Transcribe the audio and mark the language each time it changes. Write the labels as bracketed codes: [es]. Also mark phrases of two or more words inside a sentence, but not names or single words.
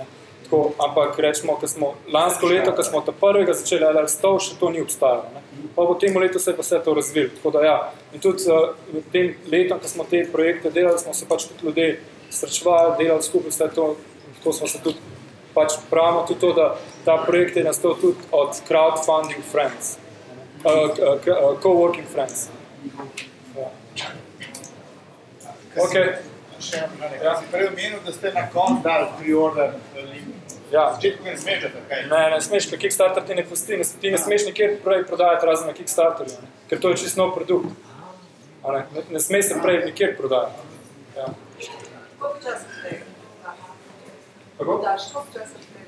[sl] Tako, ampak rečemo, lansko leto, ko smo ta prvega začeli ali stov, še to ni obstajalo. Ne? Pa v tem letu se je pa vse to razvilo. Tako da ja. In tudi v tem letom, ko smo te projekte delali, smo se pač tudi ljudje srečevali, delali skupaj vse to. Tako smo se tudi pač pravimo tudi to, da ta projekt je nastal tudi od [en] crowdfunding friends. Co-working friends. [sl] Ja. Okay. Še eno vprašanje. Ja. Si prej omenil, da ste na konc dali [en] pre-order link. [sl] Ja. Začetku ga ne smešate, kaj? Ne smeš, ker Kickstarter ti ne pusti. Ti ne smeš nikjer prej prodajati razen na Kickstarterju, ne? Ker to je čisto nov produkt. Ne smeš se prej nikjer prodajati. Ja. Koliko časa tega? Kako? Koliko časa tega?